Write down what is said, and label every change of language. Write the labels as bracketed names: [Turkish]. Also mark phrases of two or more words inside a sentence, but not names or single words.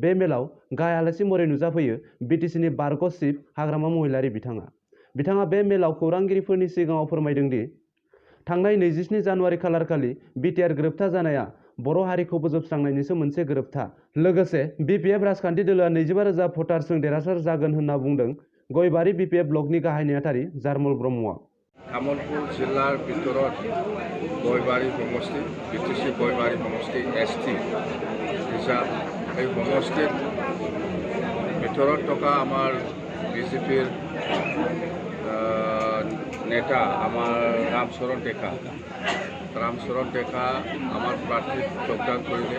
[Bodo] बे मेलाव गाहाय आलासि महरै नुजाफैयो बिटिसिनि बारग' चिफ हाग्रामा महिलारि बिथाङा बे मेलाव खौरांगिरिफोरनि सिगाङाव फोरमायदों दि थांनाय 27 जानुवारि खालार खालि बिटिआर गोरोबथा जानाया बर' हारिखौ फोजोबस्रांनायनिसो मोनसे गोरोबथा। लोगोसे बिपिएफ राजखान्थि दोलोआ 25,000 भटार्सजों देरहासार जागोन होनना बुंदों गयबारि बिपिएफ ब्लकनि गाहाय नेहाथारि जारमल ब्रह्मआ। [Assamese] তামুলপুৰ জিল্লাৰ ভিতৰত গয়বাৰী সমষ্টি বিটিসি গয়বাৰী সমষ্টি এসটি হিচাপ এই সমষ্টিৰ ভিতৰত থকা আমাৰ বিজেপিৰ নেতা আমাৰ ৰামচৰণ ডেকা আমাৰ প্ৰাৰ্থীক যোগদান কৰিলে।